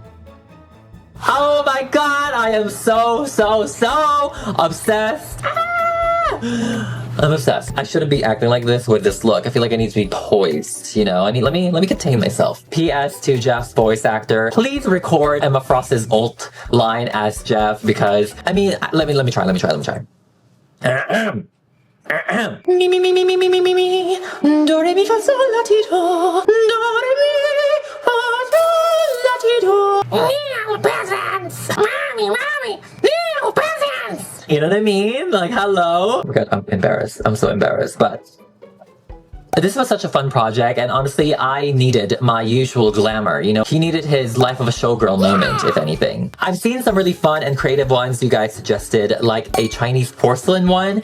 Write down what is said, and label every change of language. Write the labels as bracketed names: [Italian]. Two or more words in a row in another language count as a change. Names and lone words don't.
[English] Oh my god, I am so obsessed. I'm obsessed. I shouldn't be acting like this with this look. I feel like I need to be poised, you know? Let me contain myself. PS to Jeff's voice actor. Please record Emma Frost's ult line as Jeff, because I mean, let me try. Me me me me me me me me me. Do re mi fa sol la ti do. Do re mi fa sol la ti do. New presents, mommy. New presents. You know what I mean? Like, hello. I'm embarrassed. I'm so embarrassed, but this was such a fun project, and honestly, I needed my usual glamour, you know? He needed his life of a showgirl moment, if anything. I've seen some really fun and creative ones you guys suggested, like a Chinese porcelain one.